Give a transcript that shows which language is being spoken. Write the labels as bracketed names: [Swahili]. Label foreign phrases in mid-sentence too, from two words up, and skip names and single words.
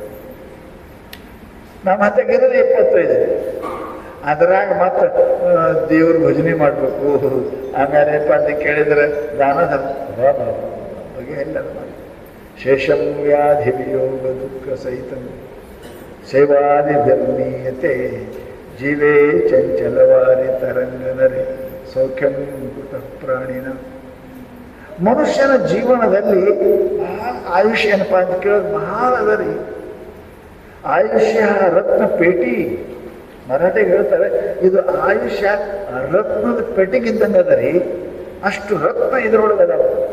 [Kannada] ನಮ್ಮ ಹತ್ತಿಗಿರೋದು 25. ಅದ್ರಾಗ ಮತ್ತೆ ದೇವ್ರ ಭಜನೆ ಮಾಡಬೇಕು, ಆಮೇಲೆ ಏನಪ್ಪ ಅಂತ ಕೇಳಿದ್ರೆ ದಾನ ಧರ್ಮ ಬಗ್ಗೆ ಎಲ್ಲ ಮಾಡಿ. [Sanskrit] ಶೇಷಂ ವ್ಯಾಧಿ ವಿಯೋಗ ದುಃಖ ಸಹಿತ ಸೇವಾದಿ ಧರ್ಮೀಯತೆ ಜೀವೇ ಚಂಚಲವಾರಿ ತರಂಗನರಿ ಸೌಖ್ಯಂ ಕೃತ ಪ್ರಾಣಿನ. [Kannada] ಮನುಷ್ಯನ ಜೀವನದಲ್ಲಿ ಆಯುಷ್ಯ ಏನಪ್ಪ ಅಂತ ಕೇಳೋದು ಬಹಳ ಅದ ರೀ. [Marathi] ಆಯುಷ್ಯ ರತ್ನ ಪೇಟಿ. [Kannada] ಮರಾಠಿಗೆ ಹೇಳ್ತಾರೆ, ಇದು ಆಯುಷ್ಯ ರತ್ನದ ಪೆಟ್ಟಿಗಿದ್ದಂಗೆ ಅದ ರೀ. ಅಷ್ಟು ರತ್ನ ಇದ್ರೊಳಗೆ ಅದಾವ.